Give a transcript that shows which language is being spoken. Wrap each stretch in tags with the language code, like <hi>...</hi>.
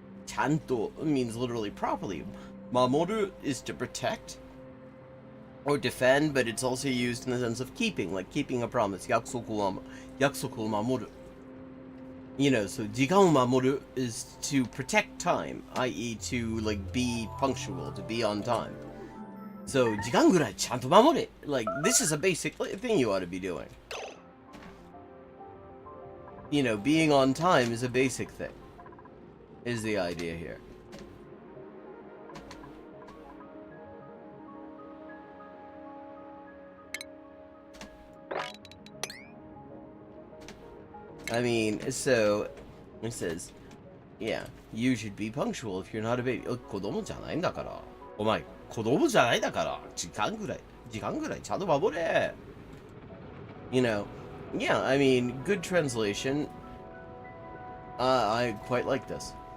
<en>ちゃんと means literally properly. Mamoru is to protect or defend, but it's also used in the sense of keeping, like keeping a promise.</en> <ja>約束を守る.</ja> <en>You know, so</en> <ja>時間を守る</ja> <en>is to protect time, i.e. to, like, be punctual, to be on time.</en> <ja>So, 時間ぐらいちゃんと守れ!</ja> <en>Like, this is a basic thing you ought to be doing. You know, being on time is a basic thing. Is the idea here. I mean, so, it says, yeah, you should be punctual if you're not a baby.</en> <ja>子供じゃないんだから。お前、子供じゃないんだから。時間ぐらいちゃんと守れ。</ja> <en>You know, yeah, I mean, good translation. I quite like this.</en>